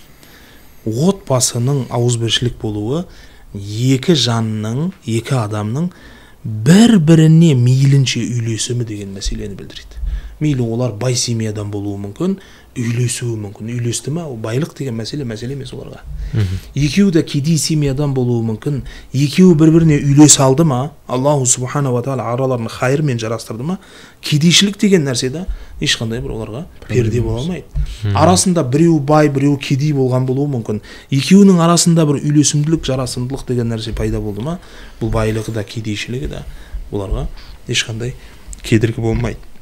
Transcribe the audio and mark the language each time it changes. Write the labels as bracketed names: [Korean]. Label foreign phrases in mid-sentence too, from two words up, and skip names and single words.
[Kazakh] Отбасының ауызбіршілік болуы екі жанның, екі адамның бір-біріне мейлінше үйлесімі деген мәселені білдіреді. Мейлі олар бай семьядан болуы мүмкін, үйлесуі мүмкін. Үйлесті ме? Байлық деген мәселе емес оларға. Екеуі де кедей семьядан болуы мүмкін. Екеуі бір-біріне үйлес алды ма? [Arabic] الله سبحانه و تعالى [Kazakh] араларын хайырмен жарастырды ма? Кедейшілік деген нәрседе ешқандай бір оларға перде бола алмайды. Арасында біреу бай, біреу кедей болған болуы мүмкін. Екеуінің арасында бір үйлесімділік, жарасымдылық деген нәрсе пайда болды ма? Бұл байлығы да, кедейшілігі да оларға ешқандай кедергі болмайды.